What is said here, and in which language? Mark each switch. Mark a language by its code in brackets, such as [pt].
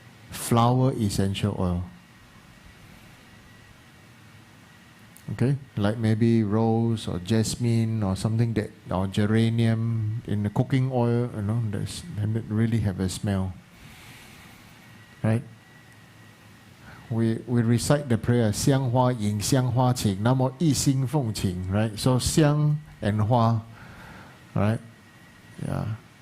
[en] Flower essential oil. Okay, like maybe rose or jasmine or something that, or geranium in the cooking oil, you know, and it really have a smell. Right? We recite the prayer, [zh] 香花引香花请，那么一心奉请, [en] right? So 香 and 花, right? Yeah.